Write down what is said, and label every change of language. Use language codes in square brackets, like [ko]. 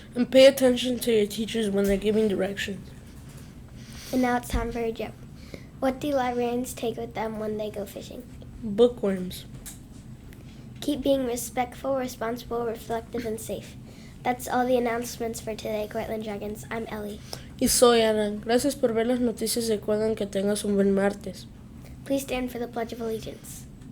[en] And pay attention to your teachers when they're giving directions. And now it's time for a joke. What do librarians take with them when they go fishing? Bookworms. Keep being respectful, responsible, reflective, and safe. That's all the announcements for today, Cortland Dragons. I'm Ellie. [es] Y soy Ana. Gracias por ver las noticias. Recuerden que tengas un buen martes. [en] Please stand for the Pledge of Allegiance.